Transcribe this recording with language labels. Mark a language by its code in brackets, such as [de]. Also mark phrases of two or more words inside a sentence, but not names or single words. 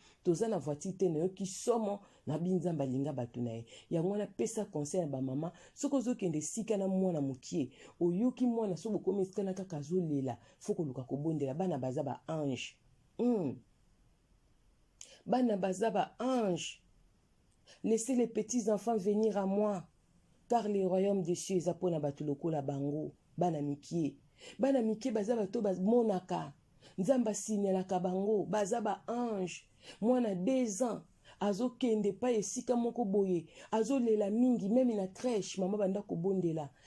[ln] Toza na voiture te, nayoki somo, Na bi Nzambe alinga bato na ye. Yango wana pesa conseil ya ba mama, soki ozokende sika na mwana mokie, oyoki mwana soki bokomi esika na kaka azolela, fo koluka kobondela, bana baza ba ange. Hmm. Bana baza ba ange. [fr] Laissez les petits enfants venir à moi, car le royaume des cieux [ln] eza mpona bato lokola bango, bana mikie. Bana mikie baza bato bamonaka. Nzambe asinelaka bango, baza ba ange. Mwana [fr] deux ans, [ln] azokende pa esika moko boye, azolela mingi, meme na crèche, mama banda kobondela.